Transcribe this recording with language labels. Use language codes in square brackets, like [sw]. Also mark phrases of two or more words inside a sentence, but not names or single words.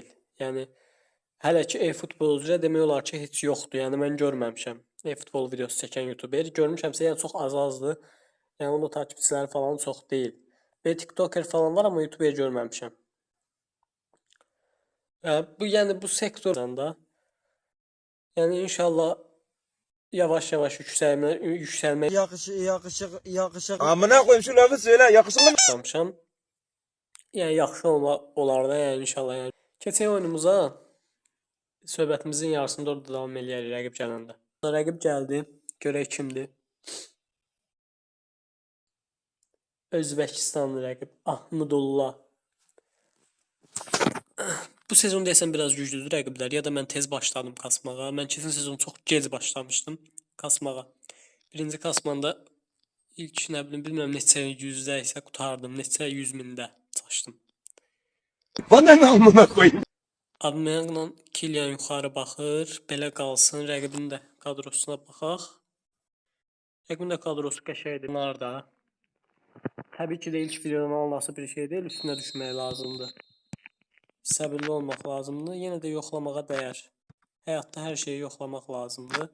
[az] Yəni hələ ki e-futbol üzrə demək olar ki, heç yoxdur. Yəni mən görməmişəm e-futbol videosu çəkən YouTuber. Görmüşəmsə yəni çox azdır. Yəni onun takipçiləri falan çox deyil. Və TikToker falan var, amma YouTuber görməmişəm. Bu sektorda yəni inşallah yavaş-yavaş yüksəlməyə [tr] Amına koyayım şu lafı söyle yakışıklı mı? [az] başlamışam. Yəni yaxşı olar da, yəni inşallah. Yəni keçək oyunumuza. Söhbətimizin yarısında orada davam eləyərik rəqib gələndə. Rəqib gəldi. Görək kimdir. Özbəkistanlı rəqib Ahmedullah. Bu sezon deyəsən biraz güclüdür rəqiblər. Ya da mən tez başladım kasmağa. Mən keçən sezon çox gec başlamışdım kasmağa. Birinci kasmanda ilk nə bilim bilmirəm neçə yüzdə isə qutardım. Neçə 100 mində çaşdım. [tr] Bana ne amına koyayım? [az] Aubameyangla Kylian yuxarı baxır. Belə qalsın. Rəqibin də kadrosuna baxaq. Rəqibin də kadrosu qəşəngdir. Bunlar da. Təbii ki də ilk videodan alınası bir şey deyil. Üstünə düşmək lazımdır. Səbirli olmaq lazımdır. Yenə də yoxlamağa dəyər. Həyatda hər şeyi yoxlamaq lazımdır.